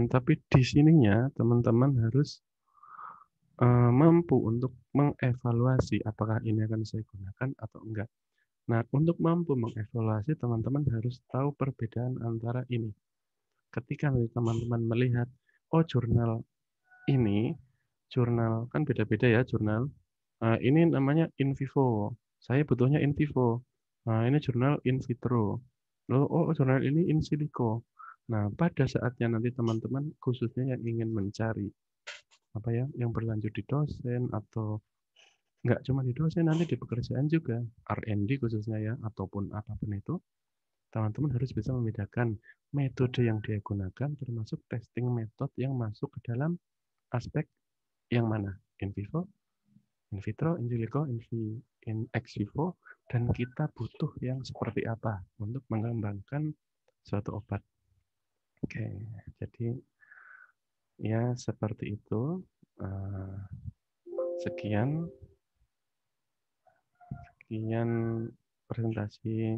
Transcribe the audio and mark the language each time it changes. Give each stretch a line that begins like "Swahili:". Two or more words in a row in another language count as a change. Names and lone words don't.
Indonesian: Tapi di sininya teman-teman harus mampu untuk mengevaluasi apakah ini akan saya gunakan atau enggak. Nah, untuk mampu mengevaluasi, teman-teman harus tahu perbedaan antara ini. Ketika teman-teman melihat, oh jurnal ini, jurnal kan beda-beda ya jurnal. Ini namanya
Latin: in vivo.
Indonesian: Saya butuhnya
Latin: in vivo.
Indonesian: Nah, ini jurnal
Latin: in vitro.
Indonesian: Lalu, oh jurnal ini
Latin: in silico.
Indonesian: Nah, pada saatnya nanti teman-teman khususnya yang ingin mencari yang berlanjut di dosen atau nggak cuma di dosen, nanti di pekerjaan juga, R&D khususnya ya, ataupun apapun itu, teman-teman harus bisa membedakan metode yang dia gunakan, termasuk
English: testing method
Indonesian: yang masuk ke dalam aspek yang mana,
Latin: in vivo, in vitro, in silico, in ex vivo,
Indonesian: dan kita butuh yang seperti apa untuk mengembangkan suatu obat. Oke, jadi ya seperti itu. Sekian presentasi.